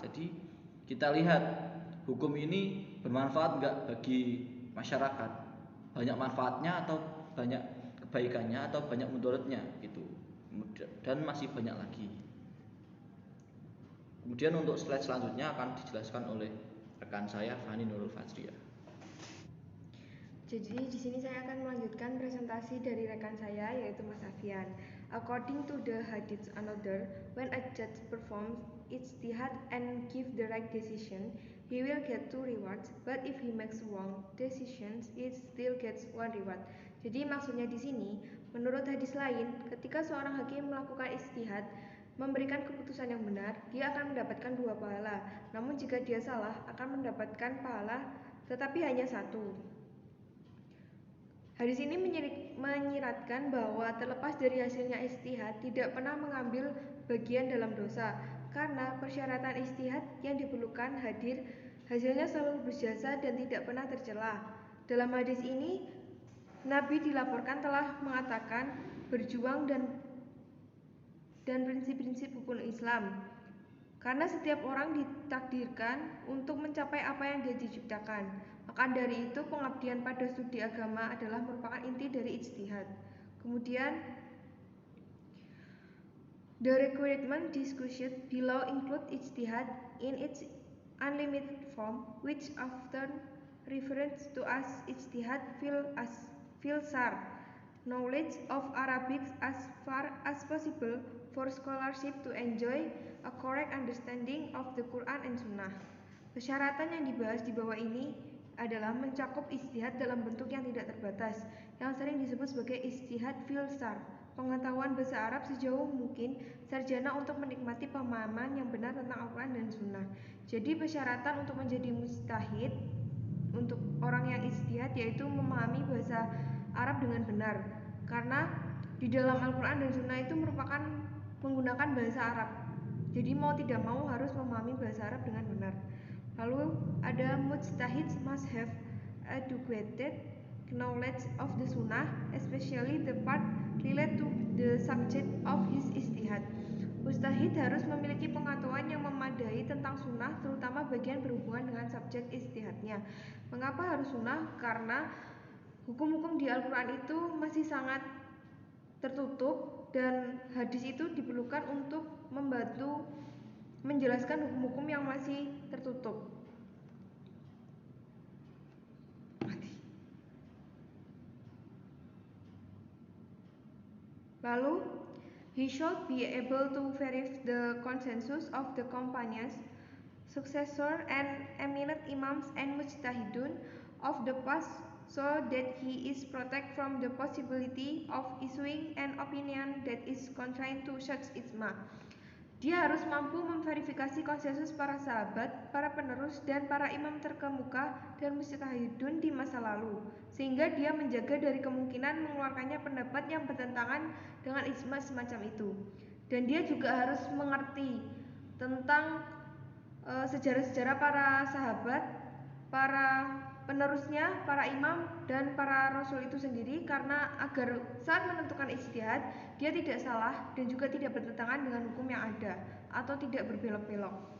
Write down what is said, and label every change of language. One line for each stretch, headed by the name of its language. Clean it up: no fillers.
Indonesian: Jadi kita lihat hukum ini bermanfaat enggak bagi masyarakat, banyak manfaatnya atau banyak kebaikannya atau banyak mudaratnya gitu. Dan masih banyak lagi. Kemudian untuk slide selanjutnya akan dijelaskan oleh rekan saya Fani Nurul Fajriah. Jadi di sini saya akan melanjutkan presentasi dari rekan saya, yaitu Mas Afian.
English: According to the hadith another, when a judge performs ijtihad and give the right decision, he will get 2 rewards, but if he makes wrong decisions, he still gets 1 reward.
Indonesian: Jadi maksudnya di sini, menurut hadis lain, ketika seorang hakim melakukan ijtihad, memberikan keputusan yang benar, dia akan mendapatkan 2 pahala. Namun jika dia salah, akan mendapatkan pahala tetapi hanya 1. Hadis ini menyiratkan bahwa terlepas dari hasilnya ijtihad, tidak pernah mengambil bagian dalam dosa, karena persyaratan ijtihad yang diperlukan hadir, hasilnya selalu berjasa dan tidak pernah tercela. Dalam hadis ini, Nabi dilaporkan telah mengatakan berjuang dan prinsip-prinsip hukum Islam, karena setiap orang ditakdirkan untuk mencapai apa yang dia diciptakan. Maka dari itu pengabdian pada studi agama adalah merupakan inti dari ijtihad. Kemudian
English: the requirement discussed below include ijtihad in its unlimited form, which often refers to as ijtihad fil syar, knowledge of Arabic as far as possible for scholarship to enjoy a correct understanding of the Quran and Sunnah.
Indonesian: Persyaratan yang dibahas di bawah ini adalah mencakup ijtihad dalam bentuk yang tidak terbatas, yang sering disebut sebagai ijtihad fil syar, pengetahuan bahasa Arab sejauh mungkin, sarjana untuk menikmati pemahaman yang benar tentang Al-Quran dan Sunnah. Jadi persyaratan untuk menjadi mujtahid untuk orang yang ijtihad yaitu memahami bahasa Arab dengan benar, karena di dalam Al-Quran dan Sunnah itu merupakan menggunakan bahasa Arab. Jadi mau tidak mau harus memahami bahasa Arab dengan benar. Lalu ada
English: mujtahid must have adequate knowledge of the Sunnah, especially the part related to the subject of his ijtihad.
Indonesian: Mujtahid harus memiliki pengetahuan yang memadai tentang sunnah, terutama bagian berhubungan dengan subjek ijtihadnya. Mengapa harus sunnah? Karena hukum-hukum di Al-Quran itu masih sangat tertutup dan hadis itu diperlukan untuk membantu menjelaskan hukum-hukum yang masih tertutup. Lalu,
English: he should be able to verify the consensus of the companions, successor and eminent imams and mujtahidun of the past, so that he is protected from the possibility of issuing an opinion that is contrary to such ijma.
Indonesian: Dia harus mampu memverifikasi konsensus para sahabat, para penerus, dan para imam terkemuka dan mujtahidun di masa lalu, sehingga dia menjaga dari kemungkinan mengeluarkannya pendapat yang bertentangan dengan ijma semacam itu. Dan dia juga harus mengerti tentang sejarah-sejarah para sahabat, para penerusnya, para imam, dan para rasul itu sendiri, karena agar saat menentukan ijtihad dia tidak salah dan juga tidak bertentangan dengan hukum yang ada atau tidak berbelok-belok.